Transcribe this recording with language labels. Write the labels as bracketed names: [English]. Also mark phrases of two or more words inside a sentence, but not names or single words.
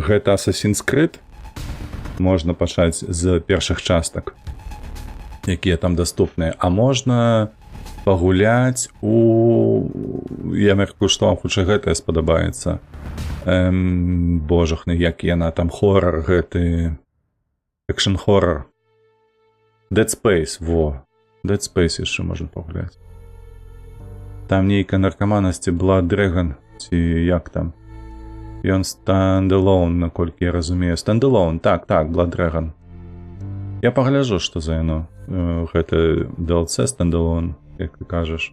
[Belarusian] Гэта Assassin's Creed, можна пачаць з першых частак, якія там даступныя, а можна пагуляць я мяркую, што вам хутчэй гэтае спадабаецца. Божахны, як яна там, хоррор гэты, экшн-хоррор. Dead Space, во. Dead Space яшчэ можна пагуляць. Там нейкая наркаманасці Blood Dragon, ці як там. Ён стендалон, наколькі я разумею. Стендалон, так, Blood Dragon. Я пагляджу, што за яно. Гэта DLC стендалон, як ты кажаш.